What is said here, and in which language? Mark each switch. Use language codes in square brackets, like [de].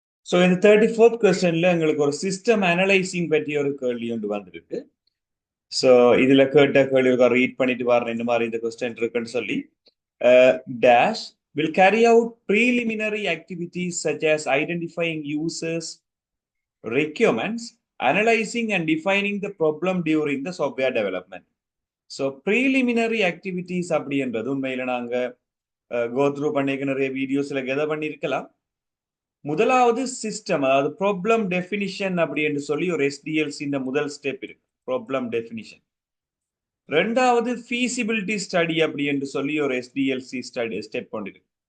[ta] So இந்த 34th கொஸ்டின்ல எங்களுக்கு ஒரு சிஸ்டம் அனலைசிங் பற்றி ஒரு கேள்வி ஒன்று வந்திருக்கு. ஸோ இதுல கேட்ட கேள்வி ரீட் பண்ணிட்டு வரேன் இந்த மாதிரி இந்த கொஸ்டின் இருக்குன்னு சொல்லி. [en] Dash will carry out preliminary activities such as identifying users, requirements, analyzing and defining the problem during the software development. [ta] So preliminary activities அப்படின்றது உண்மையில நாங்க கோ த்ரூ பண்ணிக்க நிறைய வீடியோஸ்ல கெதர் பண்ணியிருக்கலாம். முதலாவது சிஸ்டம், அதாவது ப்ராப்ளம் டெஃபினிஷன் அப்படி என்று சொல்லி ஒரு எஸ்டிஎல்சி இந்த முதல் ஸ்டெப் இருக்கு, ப்ராப்ளம் டெஃபினிஷன். ரெண்டாவது ஃபீசிபிலிட்டி ஸ்டடி அப்படி என்று சொல்லி ஒரு எஸ்டிஎல்சி ஸ்டடி ஸ்டெப் ஒன்று இருக்கு.